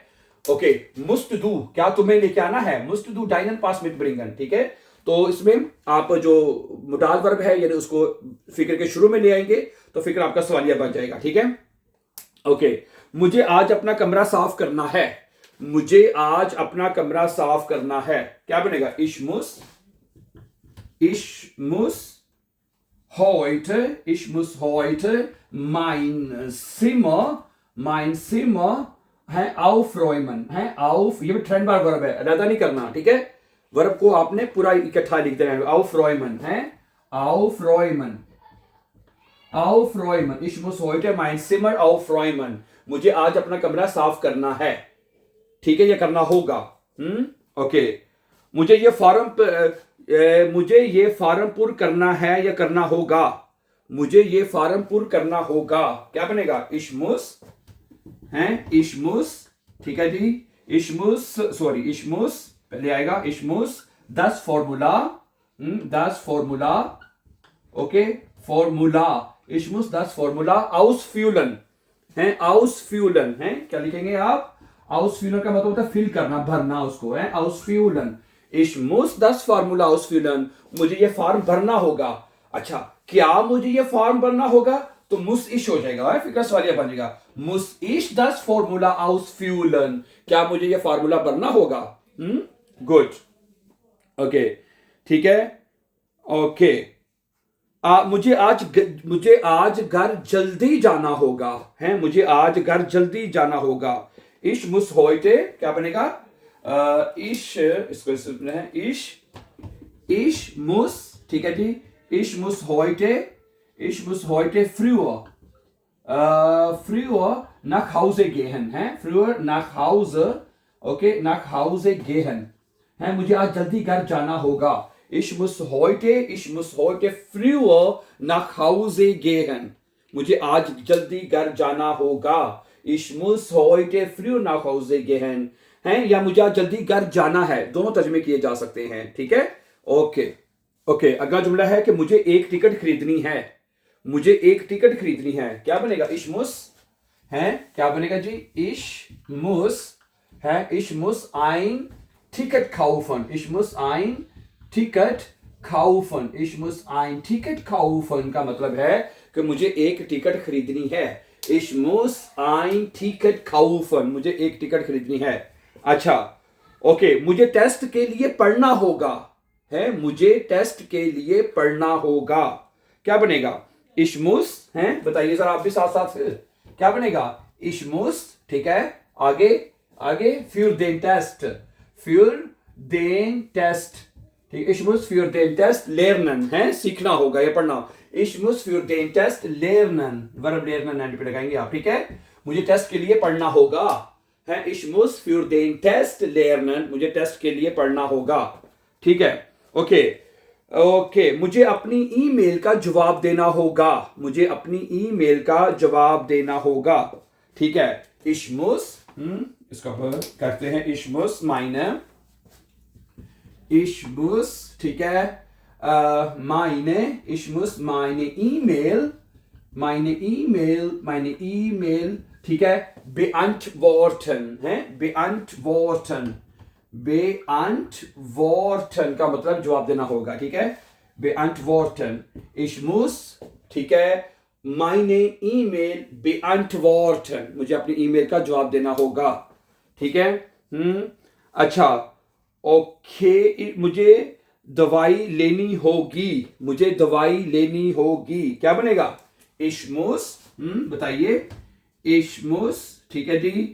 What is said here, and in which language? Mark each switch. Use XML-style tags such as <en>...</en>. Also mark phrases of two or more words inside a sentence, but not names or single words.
<hi>ओके,</hi> <de>musst du,</de> <hi>क्या तुम्हें लेके आना है,</hi> <de>musst du deinen Pass mitbringen,</de> <hi>ठीक है। तो इसमें आप जो मुडाल वर्ब है यानी उसको फिक्र के शुरू में ले आएंगे तो फिक्र आपका सवालिया बन जाएगा, ठीक है। ओके, मुझे आज अपना कमरा साफ करना है, मुझे आज अपना कमरा साफ करना है, क्या बनेगा,</hi> <de>ich muss heute mein Zimmer</de> <hi>है</hi> <de>aufräumen,</de> <hi>है auf, ये भी ट्रेंड बार वर्ब है, अदा नहीं करना, ठीक है। वर्ब को आपने पूरा इकट्ठा लिख देना है, aufräumen है,</hi> <de>aufräumen, ich muss heute mein Zimmer aufräumen,</de> <hi>मुझे आज अपना कमरा साफ करना है, ठीक है, ये करना होगा। ओके, मुझे ये फॉर्म पूर्ण करना है या करना होगा, मुझे ये फॉर्म पूर्ण करना होगा, क्या बनेगा,</hi> <de>ich muss,</de> <hi>ठीक है जी,</hi> <de>ich muss</de> <hi>पहले आएगा,</hi> <de>ich muss das Formular,</de> <hi>ओके, फॉर्मूला,</hi> <de>ich muss das Formular ausfüllen</de> <hi>है, ausfüllen है, क्या लिखेंगे आप, ausfüllen का मतलब होता है फिल करना, भरना उसको, है</hi> <de>ausfüllen, ich muss das Formular ausfüllen,</de> <hi>मुझे ये फॉर्म भरना होगा। अच्छा, क्या मुझे ये फॉर्म भरना होगा, तो</hi> <de>muss ich</de> <hi>हो जाएगा, फिक्रा सवालिया बन जाएगा,</hi> <de>muss ich das Formular ausfüllen,</de> <hi>क्या मुझे ये फॉर्मूला भरना होगा, गुड, ओके, ठीक है। ओके, मुझे आज घर जल्दी जाना होगा, है, मुझे आज घर जल्दी जाना होगा,</hi> <de>ich muss heute,</de> <hi>क्या बनेगा, इसको है,</hi> <de>ich muss,</de> <hi>ठीक है जी,</hi> <de>ich muss heute früher nach Hause gehen, है, früher nach Hause, ओके, nach Hause gehen है,</de> <hi>मुझे आज जल्दी घर जाना होगा,</hi> <de>ich muss heute früher nach Hause gehen,</de> <hi>मुझे आज जल्दी घर जाना होगा,</hi> <de>ich muss heute früher nach Hause gehen</de> <hi>है, या मुझे आज जल्दी घर जाना है, दोनों तर्जमे किए जा सकते हैं, ठीक है। ओके, ओके, अगला जुमला है कि मुझे एक टिकट खरीदनी है, मुझे एक टिकट खरीदनी है, क्या बनेगा,</hi> <de>ich muss</de> <hi>है, क्या बनेगा जी,</hi> <de>ich muss है, ich muss ein Ticket kaufen, ich muss ein Ticket kaufen, ich muss ein Ticket kaufen</de> <hi>का मतलब है कि मुझे एक टिकट खरीदनी है,</hi> <de>ich muss ein Ticket kaufen,</de> <hi>मुझे एक टिकट खरीदनी है। अच्छा, ओके, मुझे टेस्ट के लिए पढ़ना होगा, है, मुझे टेस्ट के लिए पढ़ना होगा, क्या बनेगा,</hi> <de>ich muss</de> <hi>है, बताइए सर आप भी साथ साथ, क्या बनेगा,</hi> <de>ich muss,</de> <hi>ठीक है, आगे</hi> <de>für den Test, ठीक, ich muss für den Test lernen है,</de> <hi>सीखना होगा या पढ़ना,</hi> <de>ich muss für den Test lernen,</de> <hi>वर्ब lernen एंड पे लगाएंगे आप, ठीक है, मुझे टेस्ट के लिए पढ़ना होगा, है,</hi> <de>ich muss für den Test lernen,</de> <hi>मुझे टेस्ट के लिए पढ़ना होगा, ठीक है। ओके, मुझे अपनी ईमेल का जवाब देना होगा, मुझे अपनी ईमेल का जवाब देना होगा, ठीक है,</hi> <de>ich muss,</de> <hi>इसका करते हैं,</hi> <de>ich muss,</de> <hi>ठीक है,</hi> <de>ich muss meine E-Mail,</de> <hi>ठीक है, beantworten है, beantworten का मतलब जवाब देना होगा, ठीक है,</hi> <de>beantworten, ich muss,</de> <hi>ठीक है,</hi> <de>meine E-Mail beantworten,</de> <hi>मुझे अपनी ईमेल का जवाब देना होगा, ठीक है। अच्छा, ओके, मुझे दवाई लेनी होगी, क्या बनेगा,</hi> <de>ich muss,</de> <hi>बताइए,</hi> <de>ich muss,</de> <hi>ठीक है जी।</hi>